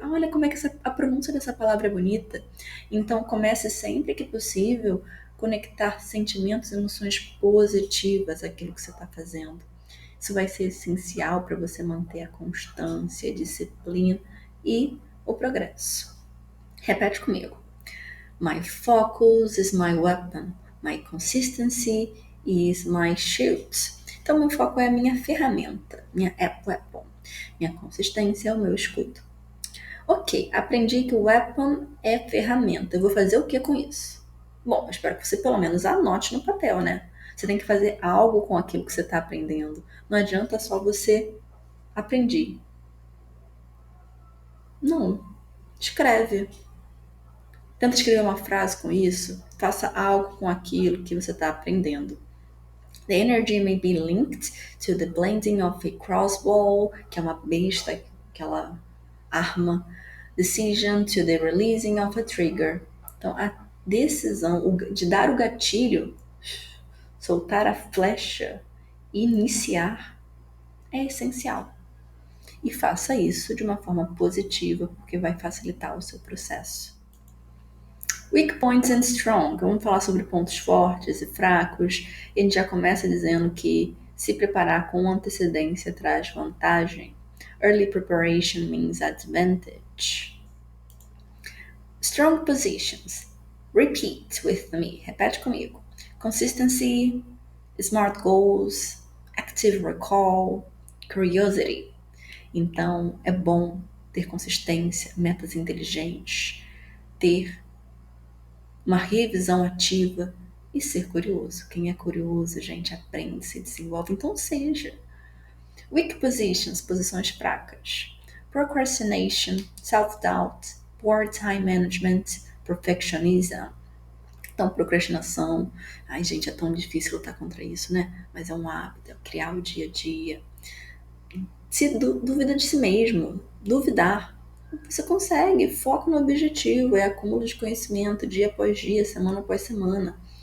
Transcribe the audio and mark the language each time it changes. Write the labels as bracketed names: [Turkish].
[Portuguese] Olha como é que a pronúncia dessa palavra é bonita. Então, comece sempre que possível conectar sentimentos e emoções positivas àquilo que você está fazendo. Isso vai ser essencial para você manter a constância, a disciplina e o progresso. Repete comigo. [English] My focus is my weapon. My consistency is my shield. [Portuguese] Então, meu foco é a minha ferramenta, minha weapon. Minha consistência é o meu escudo. Ok, aprendi que o weapon é ferramenta. Eu vou fazer o que com isso? Bom, eu espero que você pelo menos anote no papel, né? Você tem que fazer algo com aquilo que você está aprendendo. Não adianta só você aprender. Não. Escreve. Tenta escrever uma frase com isso. Faça algo com aquilo que você está aprendendo. [English] The energy may be linked to the blending of a crossbow, [Portuguese] que é uma besta, aquela arma. [English] Decision to the releasing of a trigger. [Portuguese] Então, a decisão de dar o gatilho, soltar a flecha, iniciar, é essencial. E faça isso de uma forma positiva, porque vai facilitar o seu processo. [English] Weak points and strong. [Portuguese] Vamos falar sobre pontos fortes e fracos. E a gente já começa dizendo que se preparar com antecedência traz vantagem. [English] Early preparation means advantage. Strong positions. Repeat with me. [Portuguese] Repete comigo. [English] Consistency, smart goals, active recall, curiosity. [Portuguese] Então, é bom ter consistência, metas inteligentes, ter uma revisão ativa e ser curioso. Quem é curioso, gente, aprende, se desenvolve, então seja. [English] Weak positions, [Portuguese] posições fracas. [English] Procrastination, self-doubt, poor time management, perfectionism. [Portuguese] Então, procrastinação. Ai, gente, é tão difícil lutar contra isso, né? Mas é um hábito, é criar o dia a dia. Se duvida de si mesmo, duvidar. Você consegue, foco no objetivo, é acúmulo de conhecimento dia após dia, semana após semana.